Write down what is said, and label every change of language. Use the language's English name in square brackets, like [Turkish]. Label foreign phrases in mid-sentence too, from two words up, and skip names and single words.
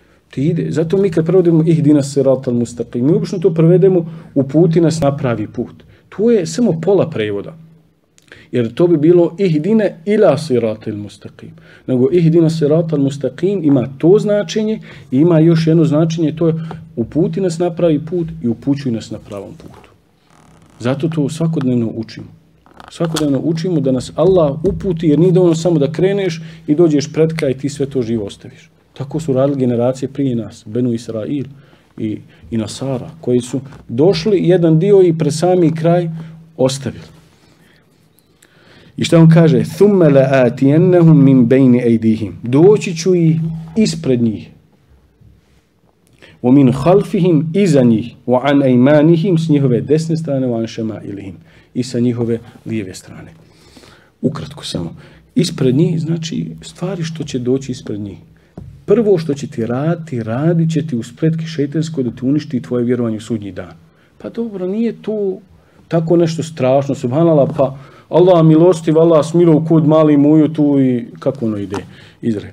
[Bosnian] Ti ide. Zato mi kad prevodimo [Arabic] اهدنا الصراط المستقيم, [Bosnian] mi obično to prevedemo uputi nas na pravi put. To je samo pola prevoda. Jer to bi bilo [Arabic] اهدنا إلى الصراط المستقيم. [Bosnian] Nego [Arabic] اهدنا الصراط المستقيم [Bosnian] ima to značenje i ima još jedno značenje, to je uputi nas na pravi put i upućuj nas na pravom putu. Zato to svakodnevno učimo. Svakodnevno učimo da nas Allah uputi, jer nije dovoljno samo da kreneš i dođeš pred kraj i ti sve to živo ostaviš. Tako su radili generacije prije nas, Benu Israil i Nasara, koji su došli jedan dio i pred sami kraj ostavili. I šta on kaže? [Arabic] ثُمَّ لَآتِيَنَّهُمْ مِنْ بَيْنِ أَيْدِيهِمْ. [Bosnian] Doći ću ih ispred njih. [Arabic] وَمِنْ خَلْفِهِمْ [Bosnian] iza njih. [Arabic] وَعَنْ أَيْمَانِهِمْ [Bosnian] s njihove desne strane. [Arabic] وَعَنْ شَمَائِلِهِمْ [Bosnian] i sa njihove lijeve strane. Ukratko samo. Ispred njih znači stvari što će doći ispred njih. Prvo što će ti raditi, radit će ti u spletki šejtanskoj da ti uništi tvoje vjerovanje u sudnji dan. Pa dobro, nije to tako nešto strašno, subhanallah, pa Allah milostiv, Allah smilov kud mali muju tu i kako ono ide izre.